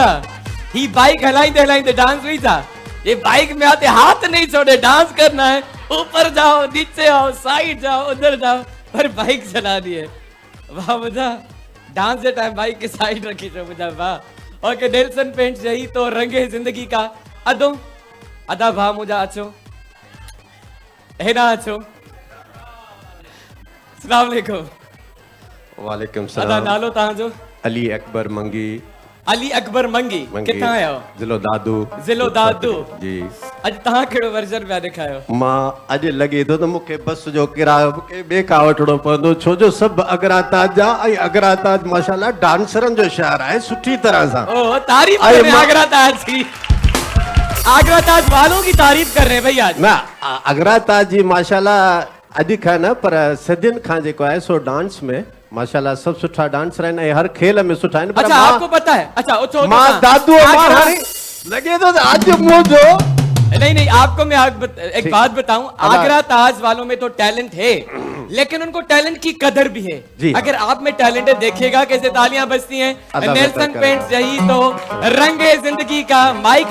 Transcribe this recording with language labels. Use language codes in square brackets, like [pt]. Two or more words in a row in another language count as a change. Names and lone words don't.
[sd] ही बाइक हलाइंदे हलाइंदे डांस हुई था। [ur] یہ بائیک میں آتے ہاتھ نہیں چھوڑے، ڈانس کرنا ہے. اوپر جاؤ، نیچے آؤ، سائیڈ جاؤ، ادھر جاؤ، پر بائیک چلانی ہے. واہ مُجھا، ڈانس کے ٹائم بائیک کی سائیڈ رکھی تھو مُجھا. वाह। اوکے، نیلسن پینٹس یہی تو رنگے زندگی کا. [sd] अदो अदा भा मुझा, अचो हेना, अचो। [ar] السلام علیکم. वालेकुम [sd] अदा सलाम। नालो तव्हांजो? अली अकबर मंगी। अली अकबर मंगी, किथां आया हो? जिलो दादू। जिलो दादू जी। अॼु तव्हां कहिड़ो वर्जन पिया ॾेखारियो? मां अॼु लॻे थो त मूंखे बस जो किरायो मूंखे ॿिए खां वठिणो पवंदो, छो जो सभु आगरा ताज जा। ऐं आगरा ताज माशाल्लाह डांसरनि जो शहर आहे सुठी तरह सां। ओ, [ur] تعریف کر رہے ہیں آگرہ تاج کی۔ آگرہ تاج والوں کی تعریف کر رہے ہیں بھیا. [sd] ना, आगरा ताज जी माशाल्लाह अॼु खां न पर सदियुनि खां जेको आहे सो डांस में माशाल्लाह सब सुठा डांसर आहिनि ऐं हर खेल में सुठा आहिनि। [ur] اچھا، آپکو پتا ہے؟ اچھا، اٹھو [sd] मां दादू लगे तो आज मुझो। [ur] نہیں، آپکو میں ایک بات بتاؤں۔ آگرہ تاج والوں میں تو ٹیلنٹ ہے، لیکن انکو ٹیلنٹ کی قدر بھی ہے. اگر آپ میں ٹیلنٹ ہے، دیکھیے گا کیسے تالیاں بجتی ہیں۔ نیلسن پینٹس یہی تو رنگے زندگی کا.